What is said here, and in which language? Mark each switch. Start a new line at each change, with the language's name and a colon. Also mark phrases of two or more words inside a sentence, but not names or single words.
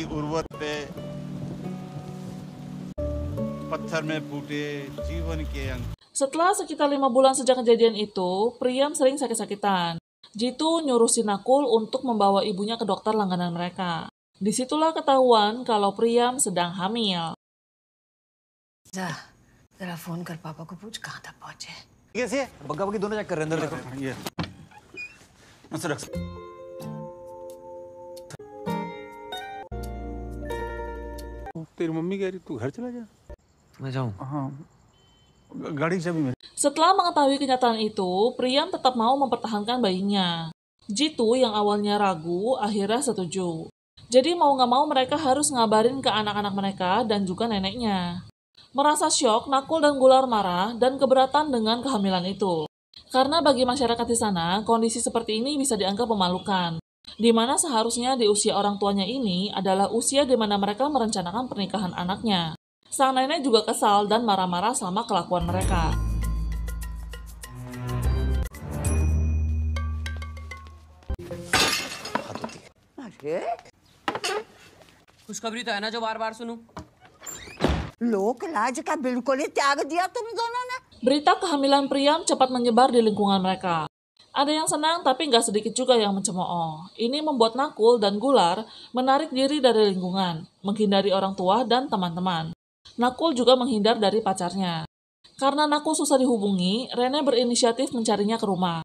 Indonesian: Setelah sekitar 5 bulan sejak kejadian itu, Priyam sering sakit-sakitan. Jitu nyuruh si Nakul untuk membawa ibunya ke dokter langganan mereka. Disitulah ketahuan kalau Priyam sedang hamil.
Hindi: जरा फोन कर पापा को पूछ कहाँ तक पहुंचे। कैसे बग्गा बग्गी दोनों चेक कर रहे हैं अंदर देखो ये तेरी मम्मी कह रही तू घर चला जा। मैं जाऊँ हाँ गाड़ी की चाबी मेरी।
Indonesian: Setelah mengetahui kenyataan itu, Priyam tetap mau mempertahankan bayinya. Jitu yang awalnya ragu, akhirnya setuju. Jadi mau nggak mau mereka harus ngabarin ke anak-anak mereka dan juga neneknya. Merasa syok, Nakul dan Gular marah dan keberatan dengan kehamilan itu. Karena bagi masyarakat di sana, kondisi seperti ini bisa dianggap memalukan. Di mana seharusnya di usia orang tuanya ini adalah usia di mana mereka merencanakan pernikahan anaknya. Sang nenek juga kesal dan marah-marah sama kelakuan mereka.
Hindi: खुशखबरी तो है ना जो बार बार सुनूं। लोक लाज का बिल्कुल ही त्याग दिया तुम दोनों ने।
Indonesian: Berita kehamilan Priyam cepat menyebar di lingkungan mereka. Ada yang senang tapi nggak sedikit juga yang mencemooh. Ini membuat Nakul dan Gular menarik diri dari lingkungan, menghindari orang tua dan teman-teman. Nakul juga menghindar dari pacarnya. Karena Nakul susah dihubungi, Rene berinisiatif mencarinya ke rumah.